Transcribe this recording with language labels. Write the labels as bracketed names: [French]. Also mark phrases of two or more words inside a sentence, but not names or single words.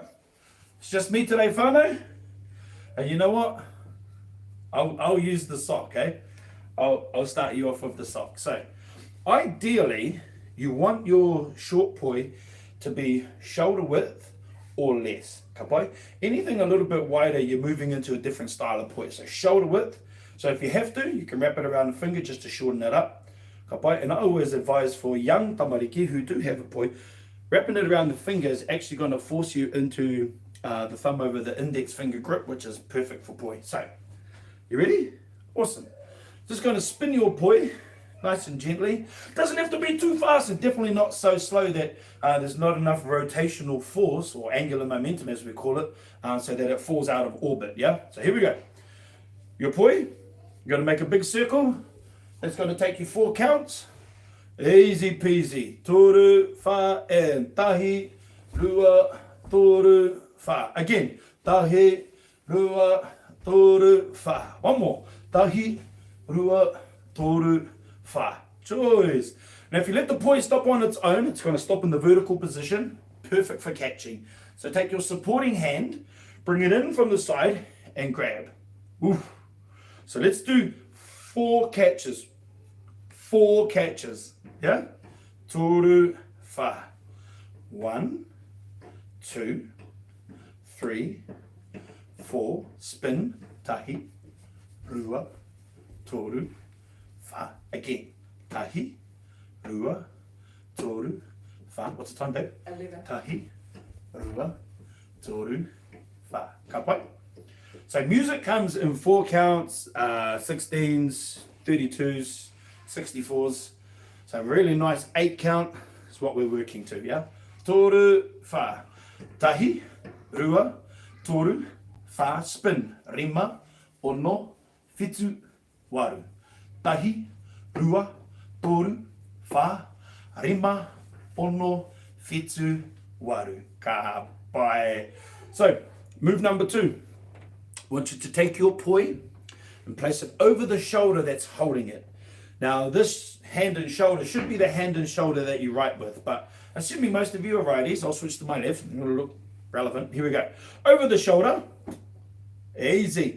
[English] It's just me today, whānau. And you know what? I'll use the sock, eh? I'll start you off with the sock. So, ideally, you want your short poi to be shoulder width or less. [Māori] Ka pai? [English] Anything a little bit wider, you're moving into a different style of poi. So shoulder width. So if you have to, you can wrap it around the finger just to shorten it up. [Māori] Ka pai? [English] And I always advise for young tamariki who do have a poi, wrapping it around the finger is actually going to force you into the thumb over the index finger grip, which is perfect for poi. So, you ready? Awesome. Just going to spin your poi nice and gently. Doesn't have to be too fast and definitely not so slow that there's not enough rotational force or angular momentum as we call it, so that it falls out of orbit. Yeah. So here we go. Your poi, you're going to make a big circle. That's going to take you 4 counts. Easy peasy. [Māori] Toru, wha, and tahi, rua, toru, wha. Again, tahi, rua, toru, wha. [English] One more. [Māori] Tahi, rua, toru, wha. [English] Choice. Now if you let the poi stop on its own, it's going to stop in the vertical position. Perfect for catching. So take your supporting hand, bring it in from the side, and grab. Oof. So let's do 4 catches. 4 catches. Yeah? [Māori] Toru, wha. [English] 1, 2, 3, 4. Spin. [Māori] Tahi, rua, toru, wha. Again. Tahi, rua, toru, wha. [English] What's the time, babe? 11. [Māori] Tahi, rua, toru, wha. Ka pai? [English] So music comes in 4 counts, 16s, 32s, 64s. So really nice 8 count is what we're working to, yeah? [Māori] Toru, wha. Tahi, rua, toru, wha. Spin. Rima, ono, whitu, waru. Tahi, rua, toru, wha. Rima, ono, whitu, waru. [English] Ka Bye. So, move number 2. I want you to take your poi and place it over the shoulder that's holding it. Now, this hand and shoulder should be the hand and shoulder that you write with, but assuming most of you are righties, I'll switch to my left. It'll look relevant. Here we go. Over the shoulder. Easy.